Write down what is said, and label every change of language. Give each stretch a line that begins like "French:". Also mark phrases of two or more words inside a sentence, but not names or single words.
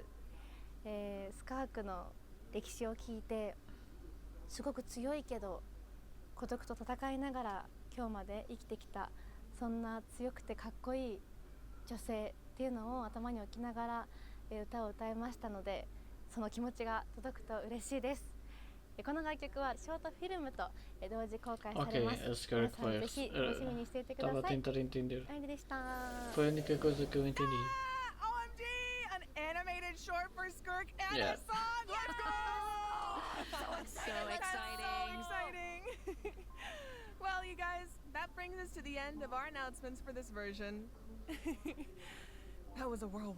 Japanese: スカークの歴史を聞いてすごく強いけど孤独と戦いながら今日まで生きてきた、そんな強くてかっこいい女性っていうのを頭に置きながら歌を歌いましたので、その気持ちが届くと嬉しいです。この楽曲はショートフィルムと同時公開されます。皆さんぜひ楽しみにしていてください。
Portuguese: Estava a tentar entender.
Japanese: 愛理でした。
Portuguese: Foi a única coisa que eu entendi.
English: OMG! An animated short for Skirk and a song! Let's go! So exciting. So exciting! Well, you guys, that brings us to the end of our announcements for this version. That was a whirlwind.